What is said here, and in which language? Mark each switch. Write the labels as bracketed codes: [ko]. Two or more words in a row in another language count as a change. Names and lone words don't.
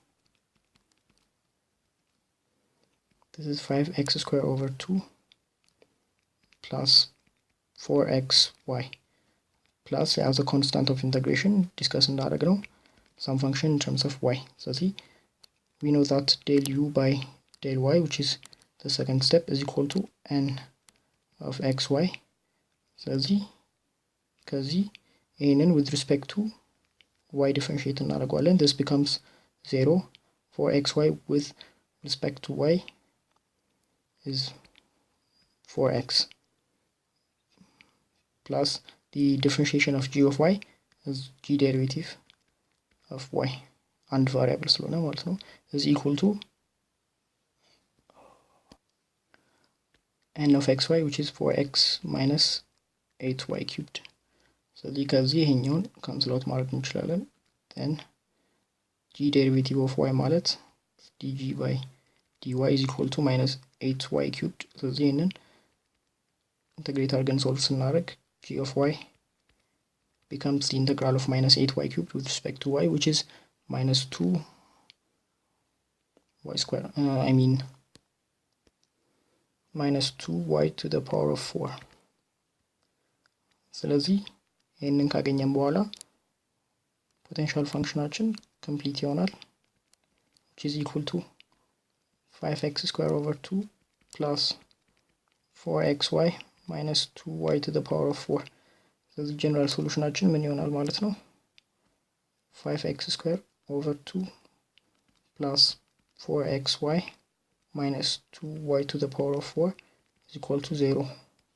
[en] This is 5x square over 2 plus 4xy plus as a constant of integration discuss እንዳደረግነው some function in terms of y. ስለዚህ we know that del u by del y, which is the second step, is equal to n of xy. [am] ስለዚህ ከዚህ ይህንን [en] with respect to y differentiate እናደርገዋለን. This becomes 0 for xy with respect to y is 4x plus the differentiation of g of y is g derivative of y and variable [am] ስለሆነ ማለት ነው [en] is equal to n of xy, which is 4x minus 8y cubed. [am] ስለዚህ ከዚህ ይሄኛውን [en] cancel out [am] ማድረግ እንችላለን. [en] then g derivative of y ማለት dg by dy is equal to minus 8y cubed. [am] ስለዚህ ይሄንን ኢንተግሬት አድርገን ሶልቭ ስናደርግ [en] g of y becomes the integral of minus 8y cubed with respect to y, which is minus 2y square, minus 2y to the power of 4. [am] ስለዚህ ይህንን ካገኘን በኋላ [en] potential function [am] ኮምፕሊት ይሆናል, [en] which is equal to 5x square over 2 plus 4xy minus 2y to the power of 4. [am] ስለዚህ ጀነራል ሶሉሽናችን ምን ይሆናል ማለት ነው [en] 5x square over 2 plus 4xy minus 2y to the power of 4 is equal to 0.